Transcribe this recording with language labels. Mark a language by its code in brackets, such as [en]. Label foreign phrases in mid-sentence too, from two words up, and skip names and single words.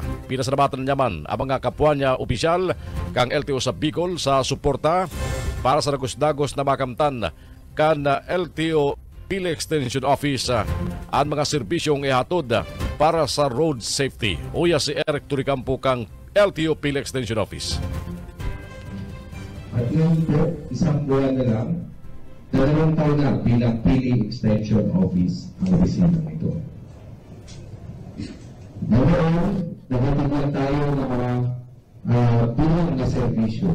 [bik] Pinasalamatan naman ang mga kapwa niya opisyal kang LTO sa Bicol sa suporta para sa dagos-dagos na makamtan kan LTO Pili Extension Office ang mga serbisyong ihatod para sa [en] road safety. [bik] Uya si Eric Turicampo kang LTO Pili Extension Office. [tl] At ngayon po, isang buwan na lang, 2 taon na bilang Pili Extension Office ang opisina ito. Ngayon, nagtagyan tayo ng mga bilang na serbisyo.